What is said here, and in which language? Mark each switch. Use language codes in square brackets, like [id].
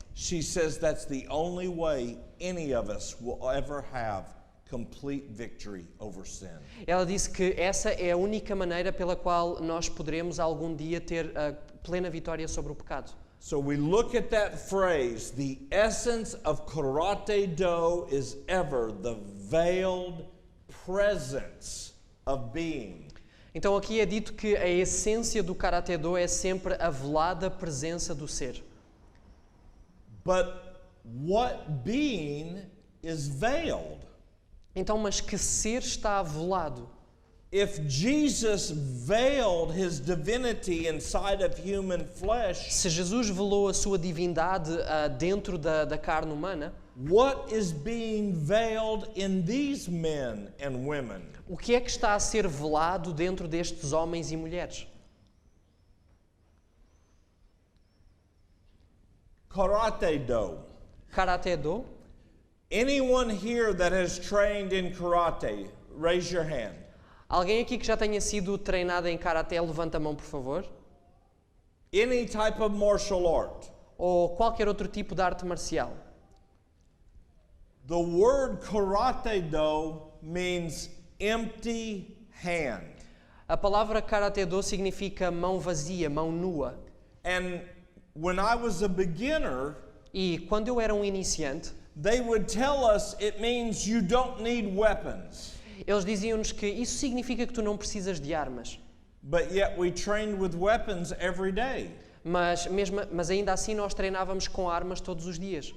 [en] She says that's the only way any of us will ever have complete victory over sin. [pt] Ela disse que essa é a única maneira pela qual nós poderemos algum dia ter a plena vitória sobre o pecado. [en] So we look at that phrase, the essence of Karate Do is ever the veiled presence of being. [pt] Então aqui é dito que a essência do Karate Do é sempre a velada presença do ser. [en] But what being is veiled? [pt] Então, mas que ser está velado? [en] If Jesus veiled his divinity inside of human flesh, [pt] Se Jesus velou a sua divindade dentro da carne humana, [en] what is being veiled in these men and women? [pt] o que é que está a ser velado dentro destes homens e mulheres? [en] Karate Do. [pt] Karate-do. [en] Anyone here that has trained in karate, raise your hand. [pt] Alguém aqui que já tenha sido treinado em Karate, levanta a mão, por favor. [en] Any type of martial art. [pt] Ou qualquer outro tipo de arte marcial. [en] The word karate-do means empty hand. [pt] A palavra Karate-do significa mão vazia, mão nua. [en] And when I was a beginner, [pt] E quando eu era um iniciante, [en] they would tell us it means you don't need weapons. [pt] eles diziam-nos que isso significa que tu não precisas de armas. [en] But yet we trained with weapons every day. [pt] Mas ainda assim nós treinávamos com armas todos os dias.